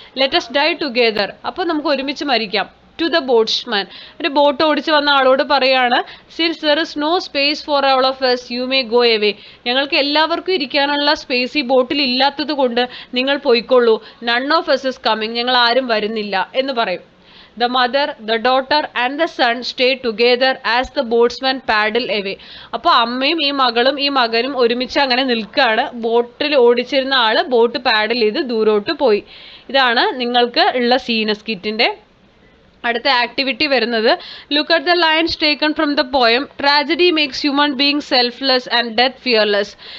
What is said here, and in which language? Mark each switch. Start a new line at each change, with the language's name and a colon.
English: Let us die together.
Malayalam: അപ്പോൾ നമുക്ക് ഒരുമിച്ച് മരിക്കാം.
English: To the boatsman.
Malayalam: ഒരു ബോട്ട് ഓടിച്ച് വന്ന ആളോട് പറയാണ്,
English: Since there is no space for all of us you may go away.
Malayalam: ഞങ്ങൾക്ക് എല്ലാവർക്കും ഇരിക്കാനുള്ള സ്പേസ് ഈ ബോട്ടിൽ ഇല്ലാത്തത് കൊണ്ട് നിങ്ങൾ പോയിക്കൊള്ളൂ.
English: None of us is coming.
Malayalam: ഞങ്ങൾ ആരും വരുന്നില്ല എന്ന് പറയും.
English: The mother, the daughter and the son stay together as the boatsman paddle away.
Malayalam: അപ്പോൾ അമ്മയും ഈ മകളും ഈ മകനും ഒരുമിച്ച് അങ്ങനെ നിൽക്കുകയാണ്. ബോട്ടിൽ ഓടിച്ചിരുന്ന ആള് ബോട്ട് പാഡിൽ ചെയ്ത് ദൂരോട്ട് പോയി. ഇതാണ് നിങ്ങൾക്ക് ഉള്ള സീനസ്കിറ്റിന്റെ അടുത്ത ആക്ടിവിറ്റി വരുന്നത്.
English: Look at the lines taken from the poem. Tragedy makes human being selfless and death fearless.